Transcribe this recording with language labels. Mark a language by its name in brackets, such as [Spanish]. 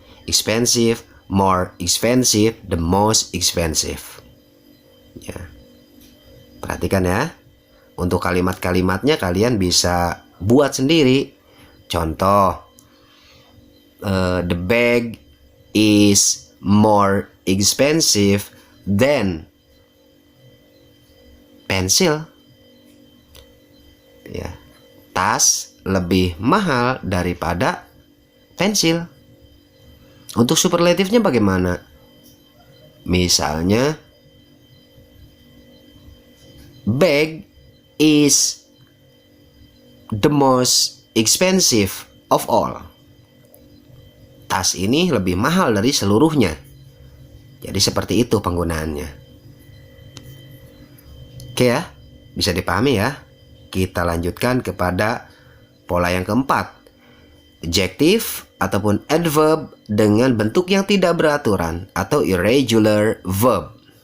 [English] Expensive, more expensive, the most expensive. [Indonesian] Ya. Perhatikan ya. Untuk kalimat-kalimatnya kalian bisa buat sendiri. [English] Contoh, the bag is more expensive than pencil. [Indonesian] Ya, tas lebih mahal daripada pensil. Untuk superlatifnya bagaimana? [English] Misalnya, bag is the most expensive of all. [Indonesian] tas ini lebih mahal dari seluruhnya. Jadi seperti itu penggunaannya. Oke ya, bisa dipahami ya. Kita lanjutkan kepada pola yang keempat. Adjective ataupun adverb dengan bentuk yang tidak beraturan atau irregular verb.